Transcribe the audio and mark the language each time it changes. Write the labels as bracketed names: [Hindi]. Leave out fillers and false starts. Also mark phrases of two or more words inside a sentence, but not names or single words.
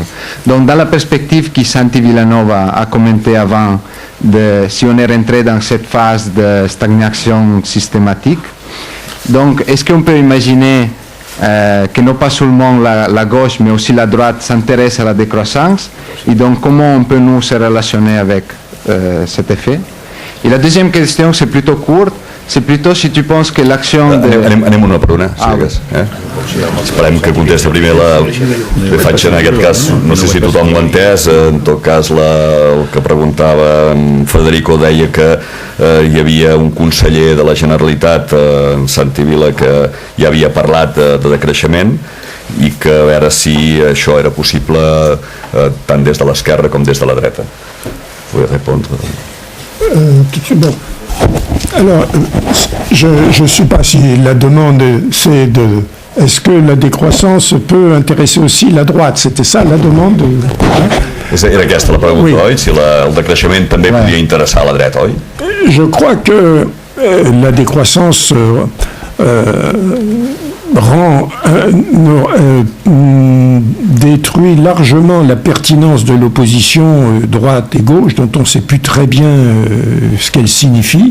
[French] Donc dans la perspective que Santi Vilanova a commenté avant, si on est rentré dans cette phase de stagnation systématique, donc est-ce qu'on peut imaginer que non pas seulement la gauche mais aussi la droite s'intéresse à la décroissance, et donc comment on peut nous se relationner avec cet effet? Et la deuxième question, c'est plutôt courte, c'est plutôt si tu penses que l'action de... [Catalan] Anem una per una, si digues. Esperem que contesti primer Bé, faig en aquest cas, no sé si tothom l'ha entès, en tot cas el que preguntava en Federico deia que hi havia un conseller de la Generalitat, en Santi Vila, que ja havia parlat de decreixement i que a veure si això era possible tant des de l'esquerra com des de la dreta. Vull répondre. [French] Bon. Alors, je ne sais pas si la demande c'est de... Est-ce que la décroissance peut intéresser aussi la droite? C'était ça la demande? [Catalan] Era aquesta la pregunta, [French] Oui. [Catalan] oi? Si el decreixement també podia interessar a la dreta, oi? [French] Je crois que la décroissance détruit largement la pertinence de l'opposition droite et gauche, dont on ne sait plus très bien ce qu'elle signifie.